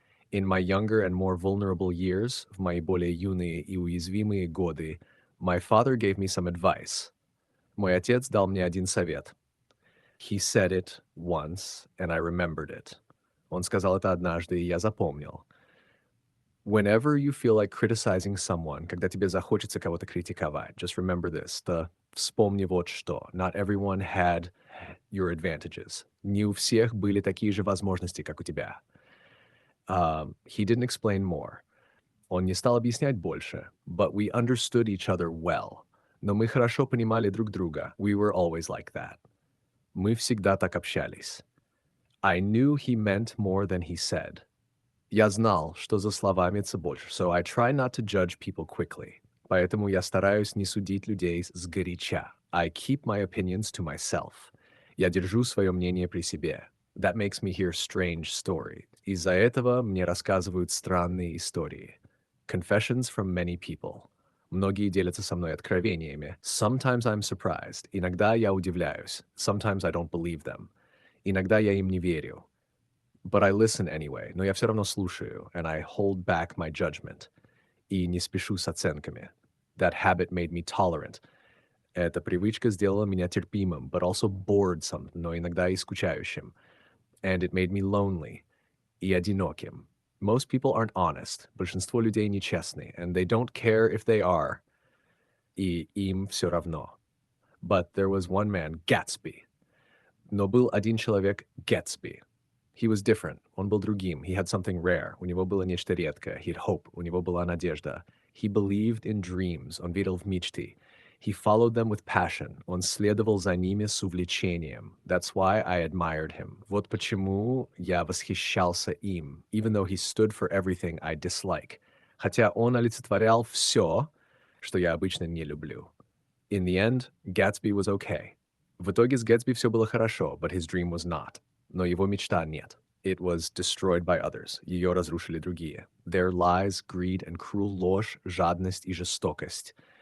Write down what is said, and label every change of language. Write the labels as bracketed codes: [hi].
[en] In my younger and more vulnerable years, [ru] в мои более юные и уязвимые годы, [en] my father gave me some advice. [ru] Мой отец дал мне один совет. [en] He said it once, and I remembered it. [ru] Он сказал это однажды, и я запомнил. [en] Whenever you feel like criticizing someone, [ru] когда тебе захочется кого-то критиковать, [en] just remember this, [ru] то вспомни вот что. [en] Not everyone had your advantages. [ru] Не у всех были такие же возможности, как у тебя. [en] He didn't explain more. [ru] Он не стал объяснять больше. [en] But we understood each other well. [ru] Но мы хорошо понимали друг друга. [en] We were always like that. [ru] Мы всегда так общались. [en] I knew he meant more than he said. [ru] Я знал, что за словами это больше. [en] So I try not to judge people quickly. [ru] Поэтому я стараюсь не судить людей сгоряча. [en] I keep my opinions to myself. [ru] Я держу свое мнение при себе. [en] That makes me hear strange stories. [ru] Из-за этого мне рассказывают странные истории. [en] Confessions from many people. [ru] Многие делятся со мной откровениями. [en] Sometimes I'm surprised. [ru] Иногда я удивляюсь. [en] Sometimes I don't believe them. [ru] Иногда я им не верю. [en] But I listen anyway. [ru] Но я все равно слушаю. [en] And I hold back my judgment. [ru] И не спешу с оценками. [en] That habit made me tolerant. [ru] Эта привычка сделала меня терпимым, [en] but also bored [ru] но иногда и скучающим. [en] And it made me lonely. [ru] И одиноким. [en] Most people aren't honest. [ru] Большинство людей нечестны. [en] And they don't care if they are. [ru] И им все равно. [en] But there was one man, Gatsby. [ru] Но был один человек, Gatsby. [en] He was different. [ru] Он был другим. [en] He had something rare. [ru] У него было нечто редкое. [en] He had hope. [ru] У него была надежда. [en] He believed in dreams. [ru] Он верил в мечты. [en] He followed them with passion. [ru] Он следовал за ними с увлечением. [en] That's why I admired him. [ru] Вот почему я восхищался им. [en] Even though he stood for everything I dislike. [ru] Хотя он олицетворял все, что я обычно не люблю. [en] In the end, Gatsby was okay. [ru] В итоге с Гэтсби все было хорошо, [en] but his dream was not. [ru] Но его мечта нет. [en] It was destroyed by others. [ru] Ее разрушили другие. [en] Their lies, greed and cruel [ru] ложь, жадность и жестокость.